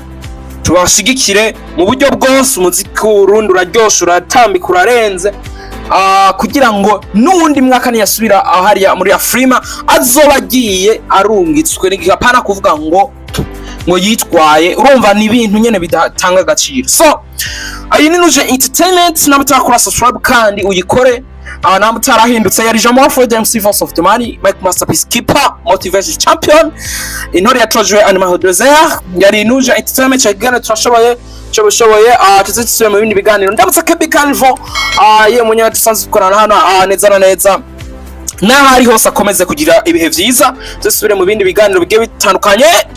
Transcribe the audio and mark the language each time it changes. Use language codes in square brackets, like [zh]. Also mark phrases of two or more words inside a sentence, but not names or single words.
[rn] Tubashigikire mu buryo bwose, umuziki w'Urundi uraryosha, uratambika, urarenze kugira ngo n'uwundi mwaka niyasubira hariya muri Afrima azoba agiye arungitswe n'igapana kuvuga ngo yitwaye. Urumva ni ibintu nyene bidatanga agaciro. So iyi ni Nuje Entertainment, namutakora subscribe kandi uyikore. Namutarahindutse yari [en] Jamal for the MC Voice of the Money, Mike Masterpiece Keeper, Motivation Champion, [rn] intore yatojwe Animal Desire. Yari Nuje Entertainment cyagana turashoboye tuzitswe mu bindi biganiro. Ndabutse Kebi Calvo ye munya dusanzwe dukorana hano neza na neza. N'ahari hose akomeze kugira ibihe vyiza. Dusubire mu bindi biganiro bigiye bitandukanye.